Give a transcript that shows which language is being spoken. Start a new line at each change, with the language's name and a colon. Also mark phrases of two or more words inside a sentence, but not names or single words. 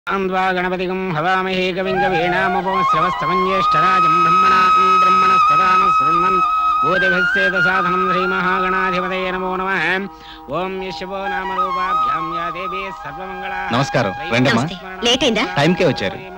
Sanskrit: अन्वा गणपतिगं हवामहे कविं कवीनामुपमश्रवस्तमञ्ज्येष्ठराजं ब्रह्मणास्पदानशृण्वन् बोधिभिस्सेदसाधनं श्रीमहागणाधिपतये नमो नमः। ओम यशवो नामरूपाभ्यां या देवी सर्वमंगला।
Telugu: नमस्कारं రండమ్మా లేట్ అయిందా టైం కే వచ్చారు